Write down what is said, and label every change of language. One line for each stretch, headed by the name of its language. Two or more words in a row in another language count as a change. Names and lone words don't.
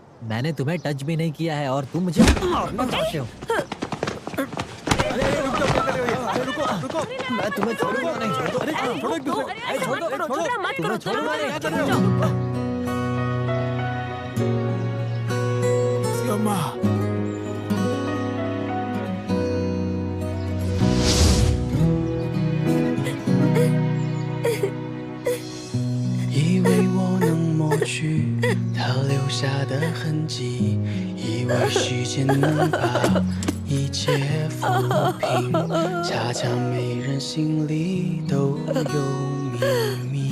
Hindi: मैंने तुम्हें टच भी नहीं किया है और तुम मुझे मारना चाहते हो। रुको, मैं तुम्हें छोड़ूंगा नहीं। छोड़ दो, मत करो, छोड़ो। श्यामा
Chinese: 他留下的痕迹，以为时间能把一切抚平，恰恰每人心里都有秘密。